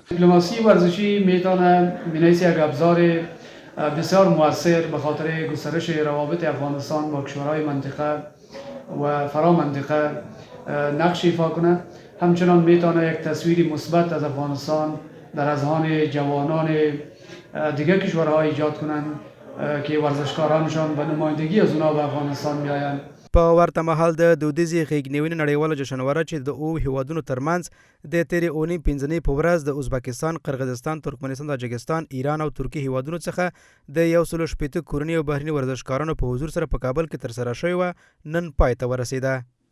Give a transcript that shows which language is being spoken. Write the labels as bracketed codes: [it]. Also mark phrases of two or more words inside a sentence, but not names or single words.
[fa] دیپلماسی ورزشی می‌تواند بنویسی یک ابزار بسیار مؤثر به خاطر گسترش روابط افغانستان با کشورهای منطقه و فرامنطقه نقش ایفا کنه. همچنان میتونه یک تصویری مثبت از افغانستان در اذهان جوانان دیگر کشورها ایجاد کنند که ورزشکارانشان به نمایندگی از اونا به افغانستان میآیند. [ps] په ورته مهال د دودیزې غېږنیونې نړیواله جشنواره چې د اوو هیوادونو ترمنځ د تېرې اونۍ 15 په ورځ د ازبکستان، قرغیزستان، ترکمنستان، تاجکستان، ایران او ترکیې هیوادونو څخه د 160 کورني او بهرني ورزشکارانو په حضور سره په کابل کې ترسره شوې وه، نن پای ته ورسېده.